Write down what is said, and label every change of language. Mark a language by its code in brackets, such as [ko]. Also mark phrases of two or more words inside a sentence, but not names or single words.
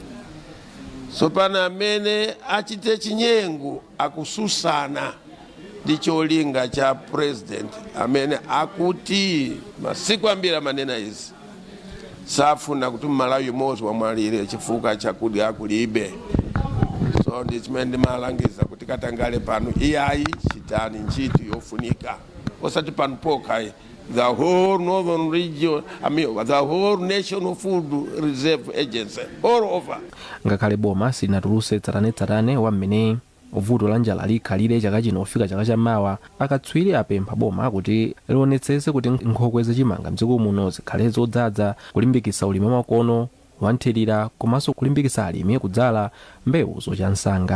[ny] Sopana amene achite chinyengo akususana ndi cholinga cha president amene akuti masiku ambiri manena izi safuna kuti Malawi mozi wamwalire chifukwa chakudya kulibe. So ndi chimene ndimalangiza kuti katangale pano iyayi chitani ntchito yofunika osati pano pokha. [en] The whole northern region, the whole National Food Reserve Agency, all over. [ny] Ngakhale boma silinatulutse tsatanetsatane wa mmene vuto la njala likhalire chaka chino kufika chaka chamawa, akatswiri apempha boma kuti lionetsetse kuti nkhokwe za chimanga mdziko muno zikhale zodzaza, kulimbikitsa ulimi wamakono wanthirira komanso kulimbikitsa alimi kudzala mbewu zocha msanga.